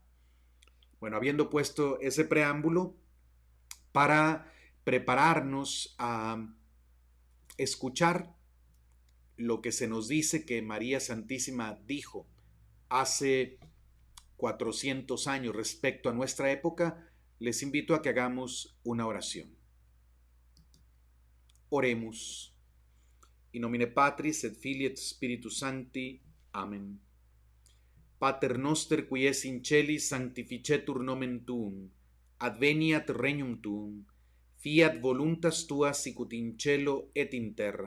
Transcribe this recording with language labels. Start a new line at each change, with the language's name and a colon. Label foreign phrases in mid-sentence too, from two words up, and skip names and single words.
Spanish: Bueno, habiendo puesto ese preámbulo para prepararnos a escuchar lo que se nos dice que María Santísima dijo hace 400 años respecto a nuestra época, les invito a que hagamos una oración. Oremos.
Latin: In nomine Patris et Filii et Spiritus Sancti. Amen. Pater noster qui es in celis sanctificetur nomen tuum. Adveniat regnum tuum. Fiat voluntas tua sicut in cielo et in terra.